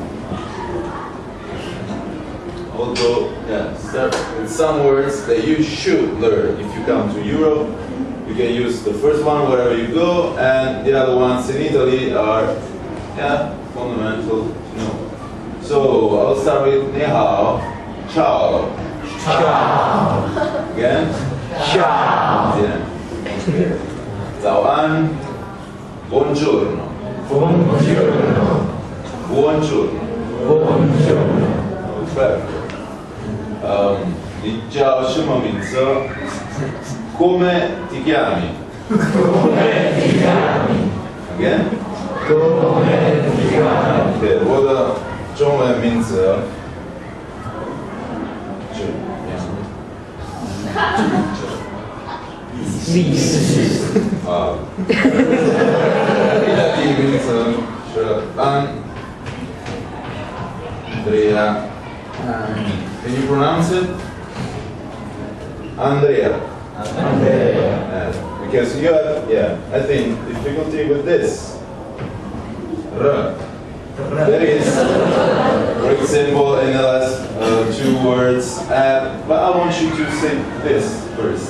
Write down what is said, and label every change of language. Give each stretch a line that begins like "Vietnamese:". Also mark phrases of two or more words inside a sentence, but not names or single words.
English: Although, yeah, some words that you should learn if you come to Europe. You can use the first one wherever you go, and the other ones in Italy are, yeah, fundamental to know. So I'll start with
Chinese: 你好,
English: ciao.
Italian: Ciao. Again? Ciao.
Chinese: Yeah. 早安, buongiorno.
Italian: Buongiorno. Buongiorno. Buongiorno. Perfect.
Chinese: 你叫什么名字?
Italian: Come ti chiami? Come ti chiami? Again? Come ti chiami?
Chinese: Okay, 我的中文名字历史啊，你的第一名字是 Andrea.
English: Can you pronounce it? Andrea. Andrea. Because you have, yeah, I think difficulty with this. R. There is, for example, in the last 2 words, but I want you to say this first.